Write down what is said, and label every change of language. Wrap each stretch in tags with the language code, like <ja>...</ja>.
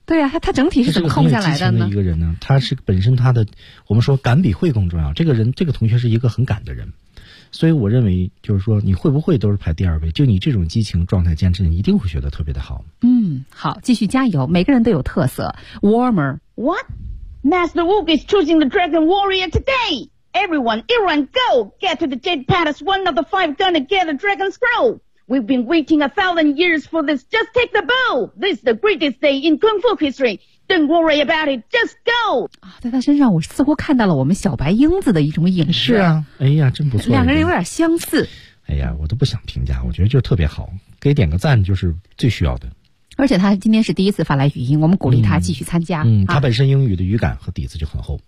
<zh>对啊，他整体是怎么控下来的呢？他是个很有激情的一个人呢，他是本身他的我们说感比会更重要。这个人这个同学是一个很感的人，所以我认为就是说你会不会都是排第二位，就你这种激情状态坚持你一定会学得特别的好。好，继续加油，每个人都有特色。</zh> <en>Warmer， What? Master Wook is choosing the Dragon Warrior today. Everyone, everyone, go get to the Jade Palace. One of the five gonna get a Dragon Scroll. We've been waiting 1,000 years for this. Just take the bow. This is the greatest day in Kung Fu history. Don't worry about it. Just go.</en> <zh>啊，在他身上我似乎看到了我们小白英子的一种影子。是啊，哎呀，真不错。两个人有点相似。哎呀，我都不想评价，我觉得就特别好，给点个赞就是最需要的。而且他今天是第一次发来语音，我们鼓励他继续参加。他本身英语的语感和底子就很厚。</zh>